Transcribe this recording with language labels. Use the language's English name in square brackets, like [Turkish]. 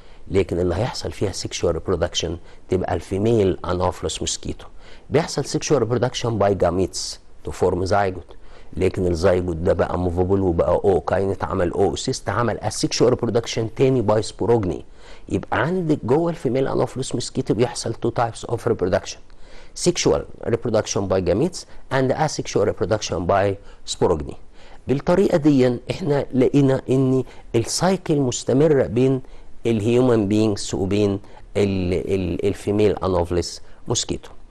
[Arabic] لكن اللي هيحصل فيها [English] sexual reproduction [Arabic] تبقى الفيميل انوفلس موسكيتو. بيحصل [English] sexual reproduction by gametes to form zygote، [Arabic] لكن الزيجوت ده بقى موفابل وبقى اوكاين، اتعمل اوسيست، عمل [English] asexual reproduction [Arabic] تاني باي سبوروجني. يبقى عندك جوه الفيميل انوفلس موسكيتو بيحصل [English] two types of reproduction: sexual reproduction by gametes and asexual reproduction by sporogny. [Arabic] بالطريقه دي احنا لقينا ان السايكل مستمره بين الهيومن بينجز وبين الفيميل انوفلس موسكيتو.